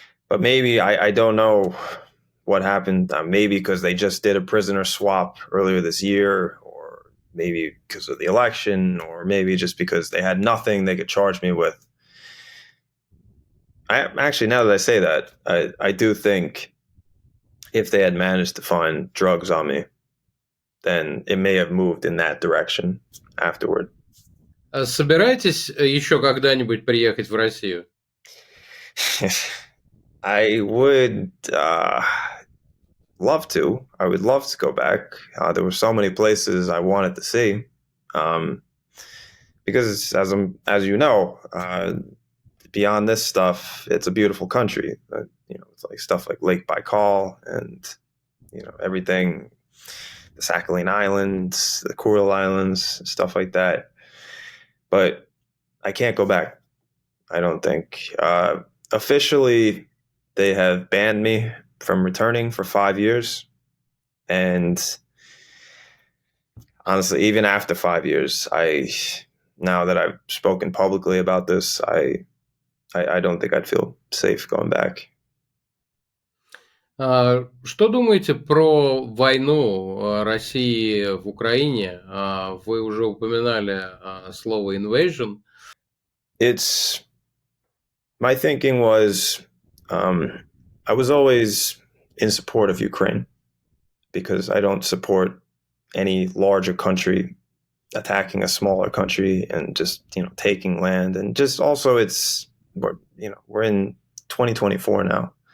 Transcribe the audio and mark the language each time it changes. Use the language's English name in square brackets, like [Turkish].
[English] But maybe, I don't know what happened. Maybe because they just did a prisoner swap earlier this year, or maybe because of the election, or maybe just because they had nothing they could charge me with. Actually, now that I say that, I do think if they had managed to find drugs on me, then it may have moved in that direction afterward. [Russian] Собираетесь еще когда-нибудь приехать в Россию? [English] I would love to. I would love to go back. There were so many places I wanted to see. Because as you know, beyond this stuff, it's a beautiful country. It's like stuff like Lake Baikal and, everything, the Sakhalin Islands, the Kuril Islands, stuff like that. But I can't go back, I don't think. Officially, they have banned me from returning for 5 years. And honestly, even after 5 years, now that I've spoken publicly about this, I don't think I'd feel safe going back. [Russian] Что думаете про войну России в Украине? Вы уже упоминали слово invasion. [English] My thinking was, I was always in support of Ukraine, because I don't support any larger country attacking a smaller country and just, taking land. And just also we're in 2024 now.